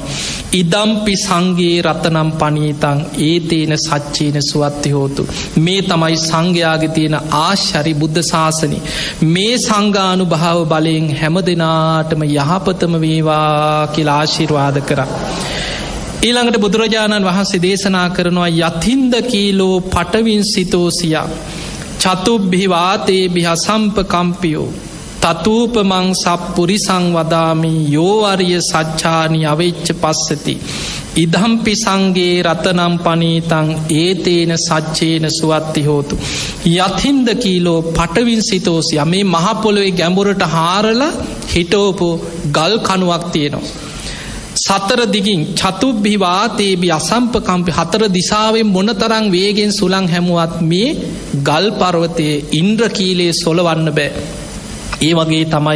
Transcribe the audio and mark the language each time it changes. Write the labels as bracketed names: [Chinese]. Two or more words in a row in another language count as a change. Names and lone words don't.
[Pali] ඉදම්පි සංඝේ රතනම් පනීතං ඒතේන සච්චේන සුවත්ති හෝතු. [Sinhala] මේ තමයි සංඝයාගේ තියෙන ආශ්චර්ය බුද්ධ ශාසනය. මේ සංඝානුභාව බලයෙන් හැමදෙනාටම යහපතම වේවා කියලා ආශිර්වාද කරා. ඊළඟට බුදුරජාණන් වහන්සේ දේශනා කරනවා [Pali] යතින්ද කීලෝ පටවින් සිතෝසියා චතුබ්බි වාතේ බිහ සම්පකම්පියෝ තතූපමං සප්පුරිසං වදාමි යෝවරිය සච්ඡානි අවෙච්ච පස්සති ඉදම්පි සංගේ රතනම් පනීතං ඒතේන සච්චේන සුවත්ති හෝතු යතින්ද කීලෝ පටවින් සිතෝසිය [Sinhala] මේ මහපොළොවේ ගැඹුරට හාරලා හිටෝපු ගල් කණුවක් තියෙනවා සතර දිගින් [Pali] චතුබ්බිවාතේබි අසම්පකම්පි [Sinhala] හතර දිසාවෙන් මොනතරම් වේගෙන් සුළං හැමුවත් මේ ගල් පර්වතයේ ඉන්ද්‍රකීලයේ සොලවන්න බෑ ඒ වගේ තමයි